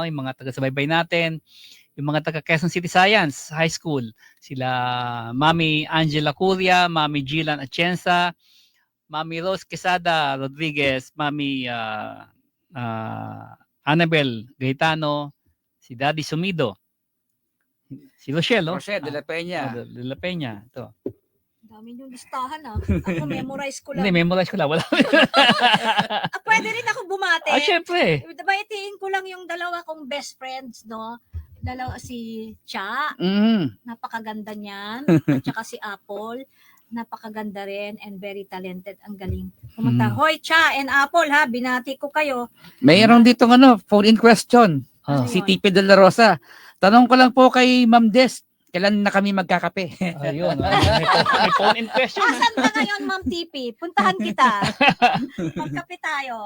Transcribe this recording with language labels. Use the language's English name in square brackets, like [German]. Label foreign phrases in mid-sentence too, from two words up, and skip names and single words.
[Filipino] Yung mga taga-subaybay natin, yung mga taga Quezon City Science High School, sila Mami Angela Curia, Mami Gilan Atienza, Mami Rose Quesada Rodriguez, Mami Annabel Gaetano, si Daddy Sumido, si Rochelle, Rochelle de la Peña. De la Peña, ito. Dami yung listahan Ako memorize ko Hindi, lang. memorize ko lang. Wala. Pwede rin ako bumate. Syempre. Baitiin ko lang yung dalawa kong best friends, no? Dalawa si Cha, napakaganda niyan. At saka si Apple, napakaganda rin [English] and very talented. [Filipino] Ang galing. Pumunta, hoy Cha and Apple ha, binati ko kayo. Mayroon dito [English] phone-in question. [Filipino] Oh. Si TP De La Rosa. Tanong ko lang po kay Ma'am Des, kailan na kami magkakape? Ayun. May [English] phone in question. [Filipino] Asan ka ngayon, Ma'am TP? Puntahan kita. Magkape tayo.